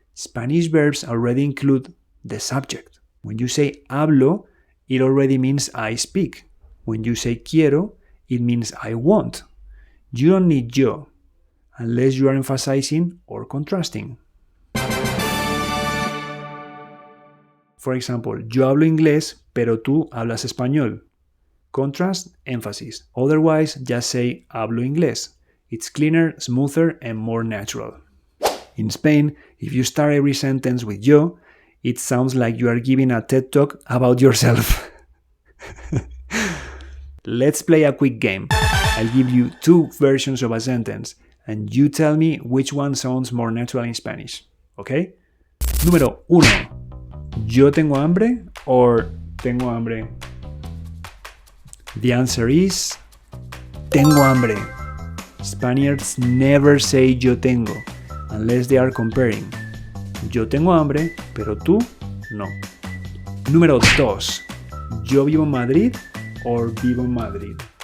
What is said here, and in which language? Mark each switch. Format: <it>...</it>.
<en>Spanish verbs already include the subject. When you say hablo, it already means I speak. When you say quiero, it means I want. You don't need yo, unless you are emphasizing or contrasting. For example,</en> <es>yo hablo inglés, pero tú hablas español.</es> <en>Contrast, emphasis. Otherwise, just say</en> <es>hablo inglés.</es> <en>It's cleaner, smoother, and more natural. In Spain, if you start every sentence with yo, it sounds like you are giving a TED Talk about yourself. Let's play a quick game. I'll give you two versions of a sentence, and you tell me which one sounds more natural in Spanish. Okay? Número 1.</en> <es>¿Yo tengo hambre or tengo hambre?</es> <en>The answer is</en> <es>tengo hambre.</es> <en>Spaniards never say</en> <es>yo tengo,</es> <en>unless they are comparing.</en> <es>Yo tengo hambre, pero tú no. Número 2. ¿Yo vivo en Madrid or vivo en Madrid?</es>